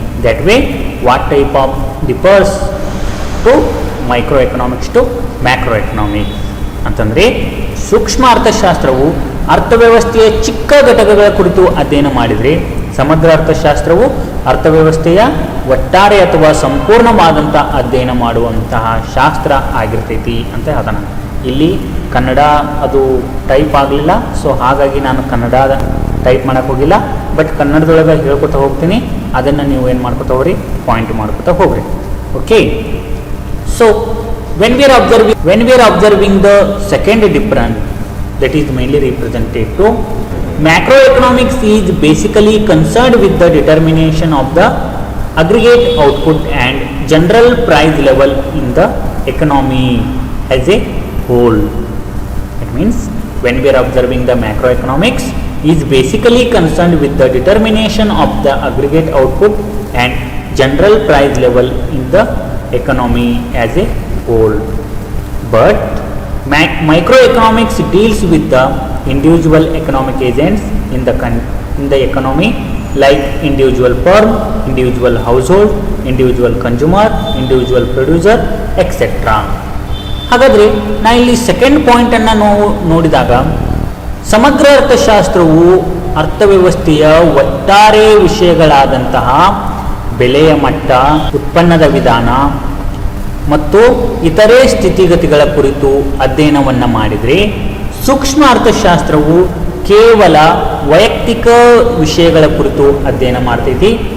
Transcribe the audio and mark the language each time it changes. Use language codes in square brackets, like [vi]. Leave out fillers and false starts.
[en] that way what type of differs to micro economics to macro economics [kn] ಅಂತಂದರೆ, ಸೂಕ್ಷ್ಮ ಅರ್ಥಶಾಸ್ತ್ರವು ಅರ್ಥವ್ಯವಸ್ಥೆಯ ಚಿಕ್ಕ ಘಟಕಗಳ ಕುರಿತು ಅಧ್ಯಯನ ಮಾಡಿದರೆ, ಸಮಗ್ರ ಅರ್ಥಶಾಸ್ತ್ರವು ಅರ್ಥವ್ಯವಸ್ಥೆಯ ಒಟ್ಟಾರೆ ಅಥವಾ ಸಂಪೂರ್ಣವಾದಂಥ ಅಧ್ಯಯನ ಮಾಡುವಂತಹ ಶಾಸ್ತ್ರ ಆಗಿರ್ತೈತಿ ಅಂತ ಹೇಳ್ತಾನೆ. ಇಲ್ಲಿ ಕನ್ನಡ ಅದು ಟೈಪ್ ಆಗಲಿಲ್ಲ, ಸೊ ಹಾಗಾಗಿ ನಾನು ಕನ್ನಡ ಟೈಪ್ ಮಾಡೋಕ್ಕೆ ಹೋಗಿಲ್ಲ. ಬಟ್ ಕನ್ನಡದೊಳಗೆ ಹೇಳ್ಕೊತಾ ಹೋಗ್ತೀನಿ, ಅದನ್ನು ನೀವು ಏನು ಮಾಡ್ಕೊತಾ ಹೋಗ್ರಿ, ಪಾಯಿಂಟ್ ಮಾಡ್ಕೊತಾ ಹೋಗ್ರಿ. Okay. [en] So when we are observing the second difference, that is mainly represented to macroeconomics is basically concerned with the determination of the aggregate output and general price level in the economy as a whole. It means when we are observing the macroeconomics is basically concerned with the determination of the aggregate output and general price level in the economy as a whole. But microeconomics deals with the individual economic agents in the economy, like individual firm, individual household, individual consumer, individual producer, etc. [kn] ಹಾಗಾದರೆ ನಾ ಇಲ್ಲಿ second ಪಾಯಿಂಟನ್ನು ನೋಡಿದಾಗ, ಸಮಗ್ರ ಅರ್ಥಶಾಸ್ತ್ರವು ಅರ್ಥವ್ಯವಸ್ಥೆಯ ಒಟ್ಟಾರೆ ವಿಷಯಗಳಾದಂತಹ ಬೆಲೆಯ ಮಟ್ಟ, ಉತ್ಪನ್ನದ ವಿಧಾನ ಮತ್ತು ಇತರೆ ಸ್ಥಿತಿಗತಿಗಳ ಕುರಿತು ಅಧ್ಯಯನವನ್ನು ಮಾಡಿದರೆ, ಸೂಕ್ಷ್ಮ ಅರ್ಥಶಾಸ್ತ್ರವು ಕೇವಲ ವೈಯಕ್ತಿಕ ವಿಷಯಗಳ ಕುರಿತು ಅಧ್ಯಯನ ಮಾಡ್ತೈತಿ.